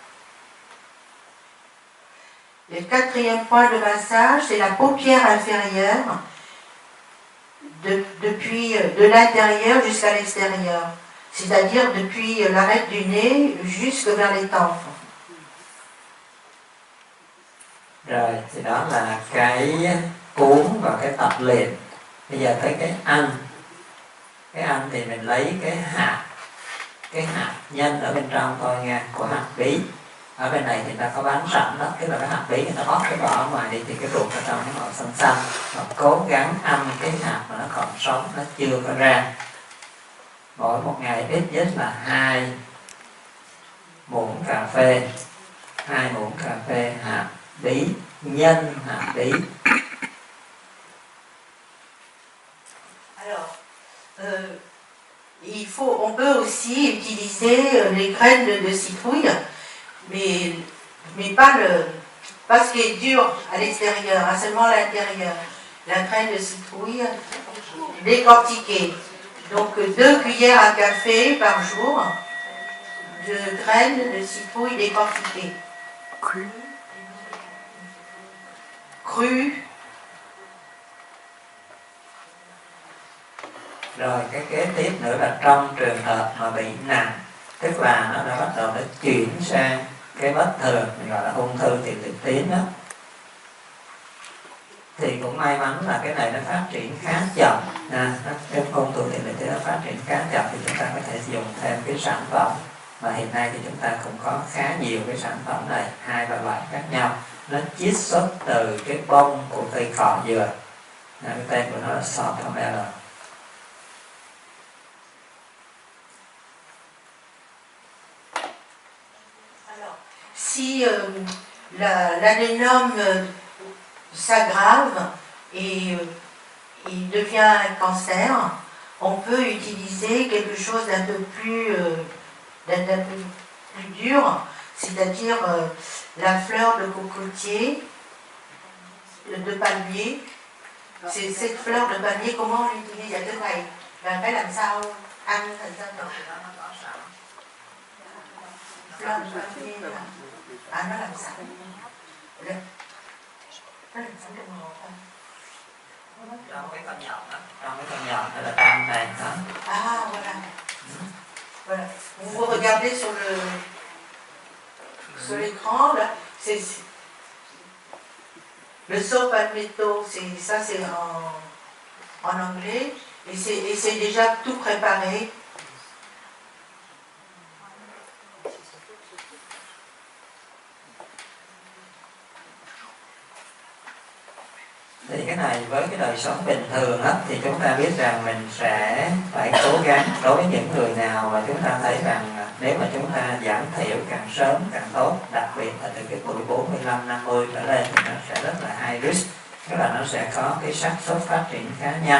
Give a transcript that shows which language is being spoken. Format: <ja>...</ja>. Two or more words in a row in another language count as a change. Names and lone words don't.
<fr>Le quatrième point de massage, c'est la paupière inférieure, de l'intérieur jusqu'à l'extérieur. C'est-à-dire depuis l'arête du nez jusque vers les tempes.</fr> <vi>Rồi, thì đó là cái cuốn và cái tập luyện. Bây giờ tới cái ăn. Cái ăn thì mình lấy cái hạt nhân ở bên trong thôi nha, của hạt bí. Ở bên này thì ta có bán sẵn đó, tức là cái hạt bí người ta bóc cái vỏ ở ngoài đi thì cái ruột ở trong nó màu xanh xanh. Và cố gắng ăn cái hạt mà nó còn sống, nó chưa có ra. Mỗi một ngày ít nhất là 2 muỗng cà phê, 2 muỗng cà phê hạt bí, nhân hạt bí.</vi> <fr>Alors, on peut aussi utiliser les graines de citrouille, mais pas ce qui est dur à l'extérieur, hein, seulement l'intérieur. La graine de citrouille décortiquée. Donc 2 cuillères à café par jour de graines de citrouille décortiquées. Cru.</fr> <vi>Rồi cái kế tiếp nữa là trong trường hợp mà bị nặng, tức là nó đã bắt đầu nó chuyển sang cái bất thường, mình gọi là ung thư tiền liệt tuyến đó, thì cũng may mắn là cái này nó phát triển khá chậm. Cái ung thư tiền liệt tuyến nó phát triển khá chậm thì chúng ta có thể dùng thêm cái sản phẩm, mà hiện nay thì chúng ta cũng có khá nhiều cái sản phẩm này, 2-3 loại khác nhau. Nó chiết xuất từ cái bông của cây cỏ dừa, cái tên của nó là Sortamella.</vi> <fr>Si l'adénome s'aggrave et il devient un cancer, on peut utiliser quelque chose d'un peu plus dur, c'est-à-dire la fleur de cocotier, de palmier. C'est cette fleur de palmier, comment on l'utilise? Il y a deux thầy.</fr> <vi>Và phải làm sao ăn thành ra được</vi> <fr>fleur de palmier</fr> <vi>là nó làm sao? Nó làm sao được ngọt không? Trong cái con nhọn đó, trong cái con nhọn hay là trong này đó.</vi> <fr>Ah, voilà. Voilà. Vous regardez sur l'écran, là, c'est le</fr> <en>saut palmetto,</en> <fr>ça c'est en anglais, et c'est déjà tout préparé.</fr> <vi>Thì cái này với cái đời sống bình thường á, thì chúng ta biết rằng mình sẽ phải cố gắng. Đối với những người nào mà chúng ta thấy rằng nếu mà chúng ta giảm thiểu càng sớm càng tốt, đặc biệt là từ cái tuổi 45-50 trở lên thì nó sẽ rất là</vi> <en>high risk,</en> <vi>tức là nó sẽ có cái xác suất phát triển khá nhanh.</vi>